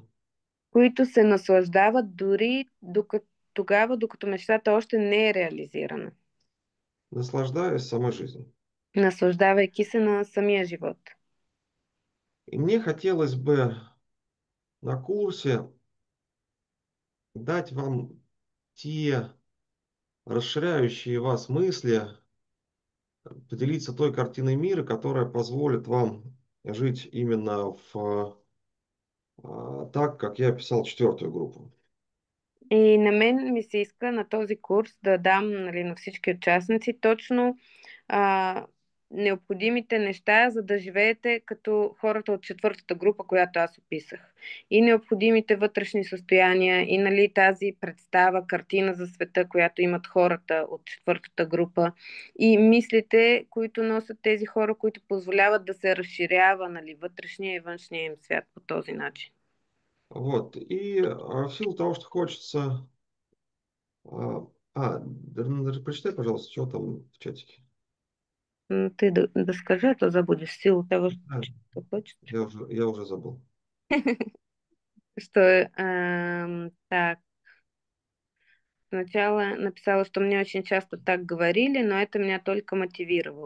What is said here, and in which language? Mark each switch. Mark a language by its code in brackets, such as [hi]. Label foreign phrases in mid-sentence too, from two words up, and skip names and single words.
[bg] Които се наслаждават дори тогава, докато мечтата още не е реализирана. [ru] Наслаждаясь самой жизнью. [bg] Наслаждавайки се на самия живот. [ru] И мне хотелось бы на курсе дать вам те расширяющие вас мысли, поделиться той картиной мира, которая позволит вам жить именно так, как я описал четвертую группу. [bg] И на мен ми се иска на този курс да дам, нали, на всички участници точно а, необходимите неща, за да живеете като хората от четвъртата група, която аз описах. И необходимите вътрешни състояния, и нали, тази представа, картина за света, която имат хората от четвъртата група, и мислите, които носят тези хора, които позволяват да се разширява, нали, вътрешния и външния им свят по този начин. [ru] Вот. И в силу того, что хочется... Прочитай, пожалуйста, что там в чатике. Ты да скажи, а то забудешь в силу того, А, что хочешь. я уже забыл. Что, так, сначала написала, что мне очень часто так говорили, но это меня только мотивировало.